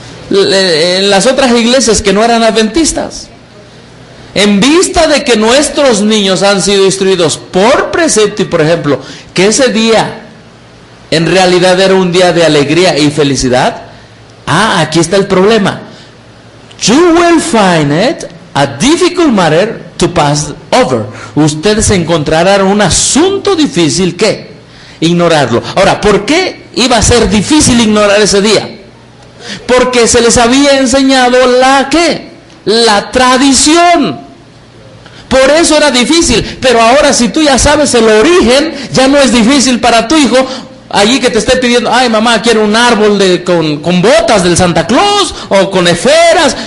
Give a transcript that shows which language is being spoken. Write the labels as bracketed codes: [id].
[es] En las otras iglesias que no eran adventistas. En vista de que nuestros niños han sido instruidos por precepto y por ejemplo, que ese día en realidad era un día de alegría y felicidad. Ah, aquí está el problema. [en] You will find it a difficult matter to pass over. [es] Ustedes encontrarán un asunto difícil que ignorarlo. Ahora, ¿por qué iba a ser difícil ignorar ese día? Porque se les había enseñado la ¿qué? La tradición. Por eso era difícil. Pero ahora, si tú ya sabes el origen, ya no es difícil para tu hijo allí que te esté pidiendo, ay mamá, quiero un árbol con botas del Santa Claus o con esferas.